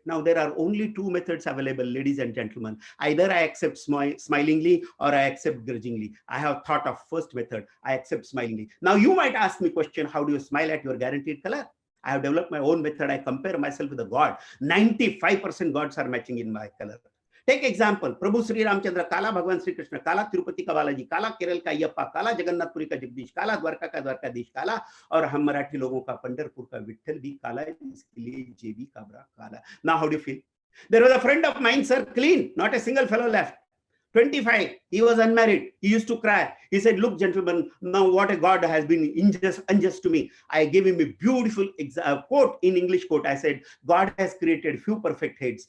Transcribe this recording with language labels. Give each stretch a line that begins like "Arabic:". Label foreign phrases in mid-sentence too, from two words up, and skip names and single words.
English: Now, there are only two methods available, ladies and gentlemen. Either I accept smilingly or I accept grudgingly. I have thought of first method. I accept smilingly. Now, you might ask me question, how do you smile at your guaranteed color? I have developed my own method. I compare myself with a god. 95% gods are matching in my color. Take example, Prabhu Sri Ramchandra,
Hindi: काला भगवान
English: Sri Krishna,
Hindi: काला तिरुपति का बालाजी, काला केरल का अय्यप्पा, काला जगन्नाथपुरी का जगदीश, काला द्वारका का द्वारकाधीश, काला, और हम मराठी लोगों का पंढरपुर का विठ्ठल भी काला है, इसके लिए जेबी काबरा काला.
English: Now how do you feel? There was a friend of mine, sir, clean, not a single fellow left. 25, he was unmarried. He used to cry. He said, look, gentlemen, now what a God has been unjust to me. I gave him a beautiful quote, in English quote. I said, God has created few perfect heads.